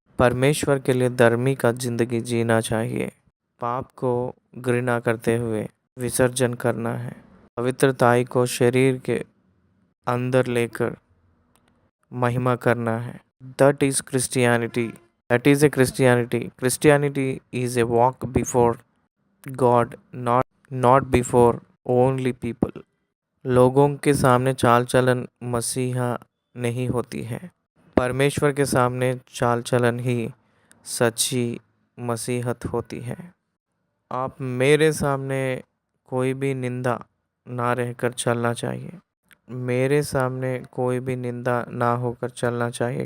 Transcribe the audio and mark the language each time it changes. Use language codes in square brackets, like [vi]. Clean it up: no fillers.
[hi] परमेश्वर के लिए धर्मी का जिंदगी जीना चाहिए। पाप को घृणा करते हुए विसर्जन करना है। पवित्रताई को शरीर के अंदर लेकर महिमा करना है। [en] That is Christianity. That is a Christianity. Christianity is a walk before God, not before only people. [hi] लोगों के सामने चाल चलन मसीहा नहीं होती है, परमेश्वर के सामने चाल चलन ही सच्ची मसीहत होती है। आप मेरे सामने कोई भी निंदा ना रहकर चलना चाहिए, मेरे सामने कोई भी निंदा ना होकर चलना चाहिए।